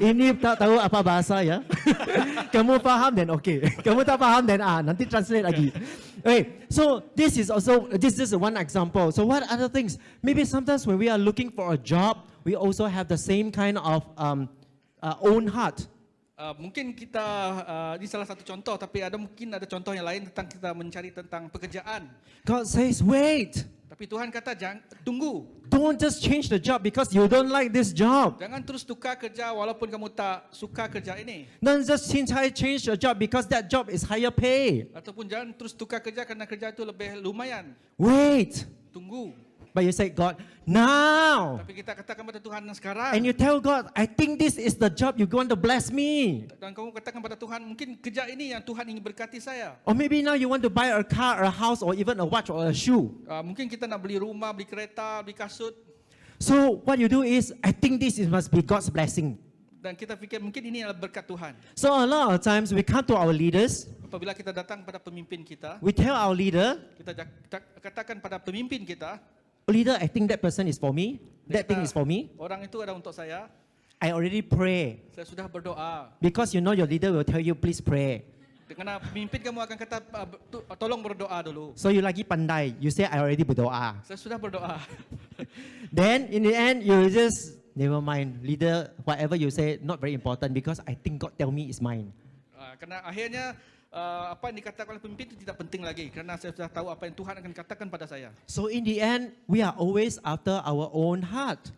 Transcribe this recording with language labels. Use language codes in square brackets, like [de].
[ms] Ini tak tahu apa bahasa ya. Kamu faham [en] then okay. [ms] Kamu tak faham then nanti translate lagi. [en] Okay, so this is one example. So what other things? Maybe sometimes when we are looking for a job, we also have the same kind of own heart. [ms] Mungkin kita ini salah satu contoh, tapi mungkin ada contoh yang lain tentang kita mencari tentang pekerjaan. [en] God says, wait. [ms] Tapi Tuhan kata jangan tunggu. [en] Don't just change the job because you don't like this job. [ms] Jangan terus tukar kerja walaupun kamu tak suka kerja ini. [en] Don't just change the job because that job is higher pay. [ms] Ataupun jangan terus tukar kerja karena kerja itu lebih lumayan. [en] Wait. [ms] Tunggu. [en] But you say, God, now. [ms] Tapi kita katakan pada Tuhan sekarang. [en] And you tell God, I think this is the job you want to bless me. [ms] Dan kamu katakan pada Tuhan, mungkin kerja ini yang Tuhan ingin berkati saya. [en] Or maybe now you want to buy a car, a house, or even a watch or a shoe. [ms] Mungkin kita nak beli rumah, beli kereta, beli kasut. [en] So what you do is, I think this must be God's blessing. [ms] Dan kita fikir mungkin ini adalah berkat Tuhan. [en] So a lot of times we come to our leaders, Apabila kita datang pada pemimpin kita, we tell our leader, kita katakan pada pemimpin kita, leader, I think that person is for me. That thing is for me. [ms] Orang itu ada untuk saya. [en] I already pray. [ms] Saya sudah berdoa. [en] Because you know your leader will tell you, please pray. [ms] Karena pemimpin kamu akan kata, tolong berdoa dulu. [en] So you [ms] lagi pandai. [en] You say, I already berdoa. [ms] Saya sudah berdoa. [en] Then in the end, you just, never mind. Leader, whatever you say, not very important because I think God tell me is mine. [ms] Karena akhirnya apa yang dikatakan oleh pemimpin itu tidak penting lagi kerana saya sudah tahu apa yang Tuhan akan katakan pada saya. [en] So in the end, we are always after our own heart.